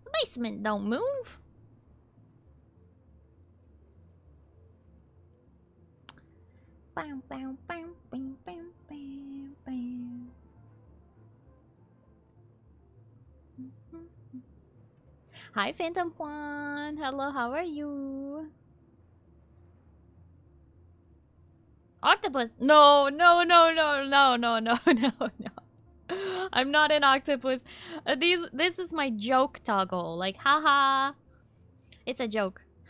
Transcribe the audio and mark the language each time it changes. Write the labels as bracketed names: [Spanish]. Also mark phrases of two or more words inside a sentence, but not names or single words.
[English] basement don't move. Bam, bam, bam, bam, bam, bam, bam. Hi, Phantom Juan. Hello, how are you? Octopus? No, no, no, no, no, no, no, no, no. I'm not an octopus. This is my joke toggle. Like, haha. It's a joke.